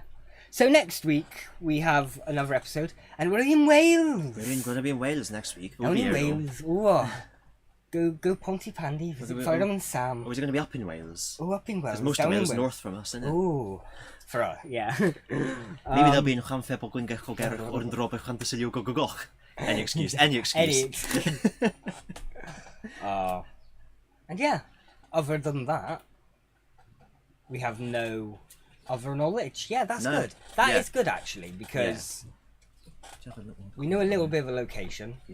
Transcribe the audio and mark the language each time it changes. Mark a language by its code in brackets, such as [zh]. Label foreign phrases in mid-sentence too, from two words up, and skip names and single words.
[en] So next week we have another episode and we're in Wales. We're going to be in Wales next week. We'll Down be in here, though. Wales. Ooh. Go Pontypandy, visit we- Ferdinand and Sam. Or is it going to be up in Wales? Oh, up in Wales. Because most of down in Wales is north from us, isn't it? Ooh. For us, yeah. Maybe there'll be chan febol gwyn gech o ger o'r yn drobech chan dysilio go go goch. Any excuse. Any excuse. Any excuse. And yeah, other than that, we have no other knowledge. Yeah, that's No. good. That is Yeah. good actually, because Do you have a little- we know a little bit of a location.